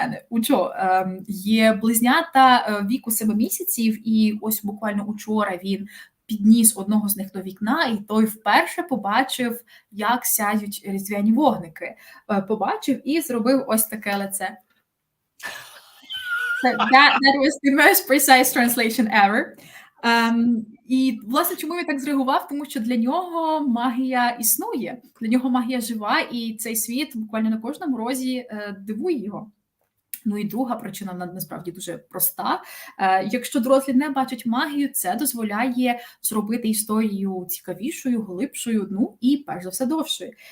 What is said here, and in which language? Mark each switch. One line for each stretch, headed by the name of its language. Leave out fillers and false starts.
Ukrainian: У Джо є близнята віку 7 місяців, і ось буквально учора він підніс одного з них до вікна, і той вперше побачив, як сяють різдвяні вогники. Побачив і зробив ось таке лице.
English: That was the most precise translation ever.
Ukrainian: І, власне, чому він так зреагував? Тому що для нього магія існує, для нього магія жива, і цей світ буквально на кожному розі дивує його. Ну і друга причина, насправді, дуже проста. Якщо дорослі не бачать магію, це дозволяє зробити історію цікавішою, глибшою, ну і, перш за все, довшою.